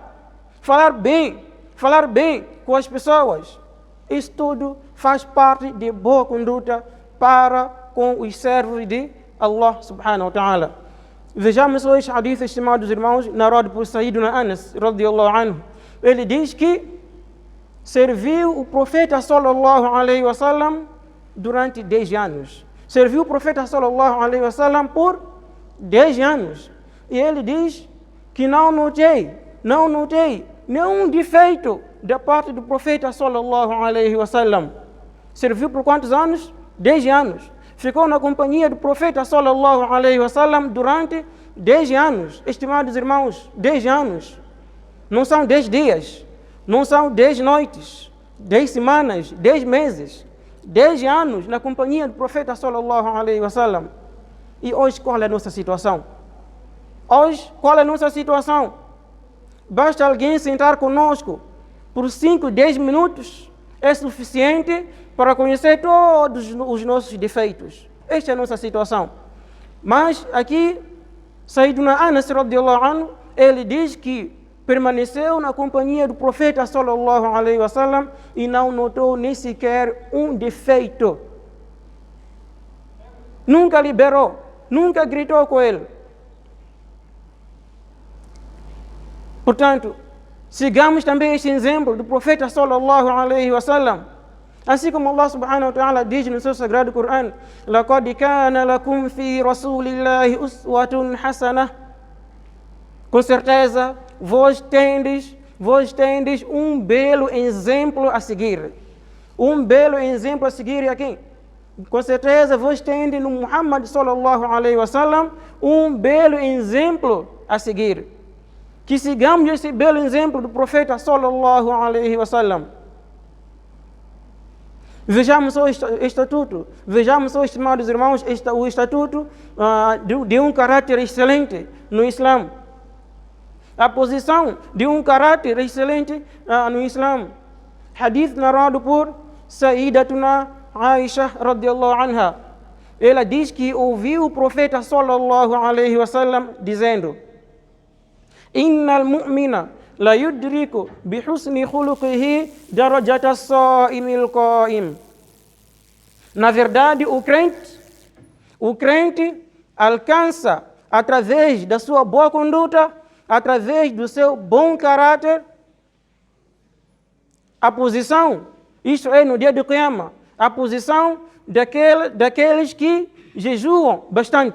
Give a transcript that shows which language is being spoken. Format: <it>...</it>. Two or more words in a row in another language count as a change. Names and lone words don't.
<pt>Falar bem com as pessoas. Isso tudo faz parte de boa conduta para com os servos de Allah</pt> <ar>سبحانه وتعالى.</ar> <pt>Vejamos hoje hadith, estimados irmãos, narrado por Sayyiduna Anas,</pt> <ar>رضي الله عنه.</ar> <pt>Ele diz que serviu o profeta</pt> <ar>صلى الله عليه وسلم</ar> <pt>durante 10 anos. Serviu o profeta</pt> <ar>صلى الله عليه وسلم</ar> <pt>por 10 anos. E ele diz que não notei nenhum defeito da parte do profeta</pt> <ar>صلى الله عليه وسلم.</ar> <pt>Serviu por quantos anos? 10 anos. Ficou na companhia do profeta</pt> <ar>صلى الله عليه وسلم</ar> <pt>durante 10 anos. Estimados irmãos, 10 anos. Não são 10 dias. Não são 10 noites, 10 semanas, 10 meses, 10 anos na companhia do profeta</pt> <ar>صلى الله عليه وسلم.</ar> <pt>E hoje qual é a nossa situação? Hoje qual é a nossa situação? Basta alguém sentar conosco por 5, 10 minutos, é suficiente para conhecer todos os nossos defeitos. Esta é a nossa situação. Mas aqui, Sayyiduna Anas</pt> <ar>رضي الله عنه,</ar> <pt>ele diz que permaneceu na companhia do profeta</pt> <ar>صلى الله عليه وسلم</ar> <pt>e não notou nem sequer um defeito. Nunca liberou, nunca gritou com ele. Portanto, sigamos também este exemplo do profeta</pt> <ar>صلى الله عليه وسلم.</ar> <pt>Assim como Allah</pt> <ar>سبحانه وتعالى</ar> <pt>diz no seu sagrado Coran:</pt> <ar>"لقد كان لكم في رسول الله أسوة حسنة."</ar> <pt>Com certeza, vós tendes um belo exemplo a seguir. Um belo exemplo a seguir aqui. Com certeza, vós tendes no Muhammad</pt> <ar>صلى الله عليه وسلم</ar> <pt>um belo exemplo a seguir. Que sigamos esse belo exemplo do profeta</pt> <ar>صلى الله عليه وسلم.</ar> <pt>Vejamos o estatuto, estimados irmãos, o estatuto de um caráter excelente no Islã. A posição de um caráter excelente no Islã. Hadith narrado por Sayyidatuna Aisha</pt> <ar>رضي الله عنها.</ar> <pt>Ela diz que ouviu o profeta</pt> <ar>صلى الله عليه وسلم</ar> <pt>dizendo:</pt> <ar>"إن المؤمن ليدرك بحسن خلقه درجة الصائم القائم."</ar> <pt>Na verdade, o crente alcança através da sua boa conduta, através do seu bom caráter, a posição, isto é no dia do Qiyamah, a posição daqueles que jejuam bastante.</pt>